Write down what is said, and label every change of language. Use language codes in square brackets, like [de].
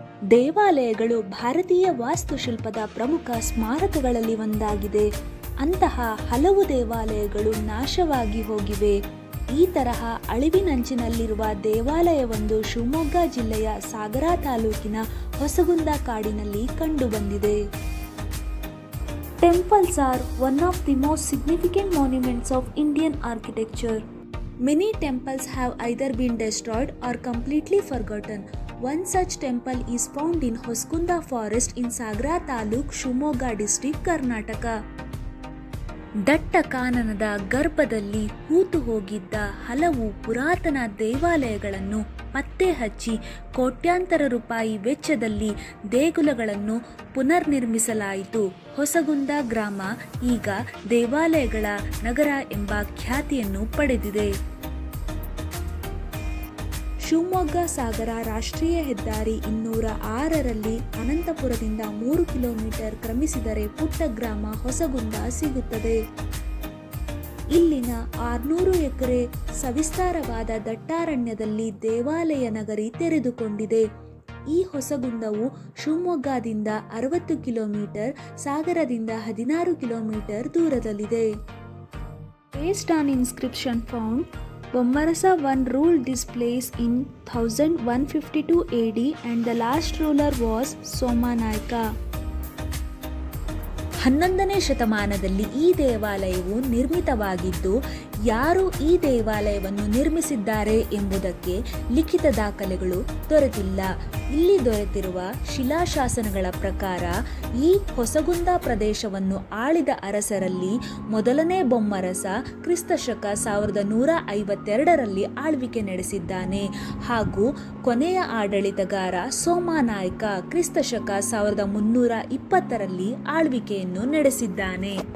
[kn] ದೇವಾಲಯಗಳು ಭಾರತೀಯ ವಾಸ್ತುಶಿಲ್ಪದ ಪ್ರಮುಖ ಸ್ಮಾರಕಗಳಲ್ಲಿ ಒಂದಾಗಿದೆ. ಅಂತಹ ಹಲವು ದೇವಾಲಯಗಳು ನಾಶವಾಗಿ ಹೋಗಿವೆ. ಈ ತರಹ ಅಳಿವಿನಂಚಿನಲ್ಲಿರುವ ದೇವಾಲಯವೊಂದು ಶಿವಮೊಗ್ಗ ಜಿಲ್ಲೆಯ ಸಾಗರ ತಾಲೂಕಿನ ಹೊಸಗುಂದ ಕಾಡಿನಲ್ಲಿ ಕಂಡುಬಂದಿದೆ. [en] Temples are one of the most significant monuments of Indian architecture. Many temples have either been destroyed or completely forgotten. One such temple is found in Hosgunda Forest in Sagra Taluk, Shivamogga District, Karnataka. [kn] ದಟ್ಟ ಕಾನನದ ಗರ್ಭದಲ್ಲಿ ಹೂತು ಹೋಗಿದ್ದ ಹಲವು ಪುರಾತನ ದೇವಾಲಯಗಳನ್ನು ಪತ್ತೆ ಹಚ್ಚಿ ಕೋಟ್ಯಾಂತರ ರೂಪಾಯಿ ವೆಚ್ಚದಲ್ಲಿ ದೇಗುಲಗಳನ್ನು ಪುನರ್ನಿರ್ಮಿಸಲಾಯಿತು. ಹೊಸಗುಂದ ಗ್ರಾಮ ಈಗ ದೇವಾಲಯಗಳ ನಗರ ಎಂಬ ಖ್ಯಾತಿಯನ್ನು ಪಡೆದಿದೆ. ಶಿವಮೊಗ್ಗ ಸಾಗರ ರಾಷ್ಟ್ರೀಯ ಹೆದ್ದಾರಿ 206ರಲ್ಲಿ ಅನಂತಪುರದಿಂದ 3 ಕಿಲೋಮೀಟರ್ ಕ್ರಮಿಸಿದರೆ ಪುಟ್ಟ ಗ್ರಾಮ ಹೊಸಗುಂದ ಸಿಗುತ್ತದೆ. ಇಲ್ಲಿನ 600 ಎಕರೆ ಸವಿಸ್ತಾರವಾದ ದಟ್ಟಾರಣ್ಯದಲ್ಲಿ ದೇವಾಲಯ ನಗರಿ ತೆರೆದುಕೊಂಡಿದೆ. ಈ ಹೊಸಗುಂದವು ಶಿವಮೊಗ್ಗದಿಂದ 60 ಕಿಲೋಮೀಟರ್, ಸಾಗರದಿಂದ 16 ಕಿಲೋಮೀಟರ್ ದೂರದಲ್ಲಿದೆ. [en] Based on inscription found, Bommarasa I ruled this place in 1152 AD and the last ruler was Somanayaka. [kn] 11ನೇ ಶತಮಾನದಲ್ಲಿ ಈ ದೇವಾಲಯವು ನಿರ್ಮಿತವಾಗಿದ್ದು, ಯಾರು ಈ ದೇವಾಲಯವನ್ನು ನಿರ್ಮಿಸಿದ್ದಾರೆ ಎಂಬುದಕ್ಕೆ ಲಿಖಿತ ದಾಖಲೆಗಳು ದೊರೆತಿಲ್ಲ. ಇಲ್ಲಿ ದೊರೆತಿರುವ ಶಿಲಾಶಾಸನಗಳ ಪ್ರಕಾರ ಈ ಹೊಸಗುಂದ ಪ್ರದೇಶವನ್ನು ಆಳಿದ ಅರಸರಲ್ಲಿ ಮೊದಲನೇ ಬೊಮ್ಮರಸ ಕ್ರಿಸ್ತಶಕ 1152ರಲ್ಲಿ ಆಳ್ವಿಕೆ ನಡೆಸಿದ್ದಾನೆ ಹಾಗೂ ಕೊನೆಯ ಆಡಳಿತಗಾರ ಸೋಮನಾಯಕ ಕ್ರಿಸ್ತಶಕ 1320ರಲ್ಲಿ ಆಳ್ವಿಕೆಯನ್ನು ನಡೆಸಿದ್ದಾನೆ.